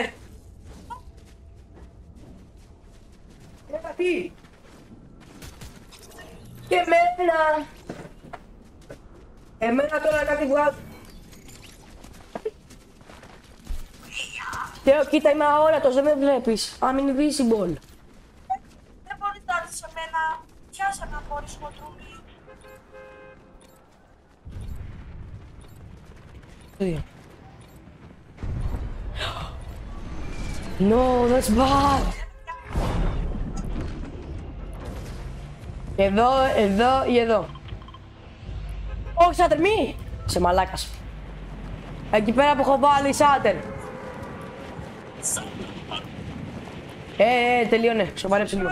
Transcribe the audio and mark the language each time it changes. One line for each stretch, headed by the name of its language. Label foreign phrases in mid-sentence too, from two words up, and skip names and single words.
Greek: Τι! Και εμένα! Εμένα τώρα κάτι βγάζει. Θεό, κοίτα, είμαι αόρατος, δεν με βλέπεις.
English: I'm invisible.
Greek: Δεν μπορεί να έρθει σε μένα. Πιάσε να μπορείς κοντρούμι.
English: No, that's bad.
Greek: Εδώ ή εδώ. Όχι, Σάτερ, μη! Σε μαλάκας. Εκεί πέρα που έχω βάλει, Σάτερ. Τελείωνε. Σοβαρέψου λίγο.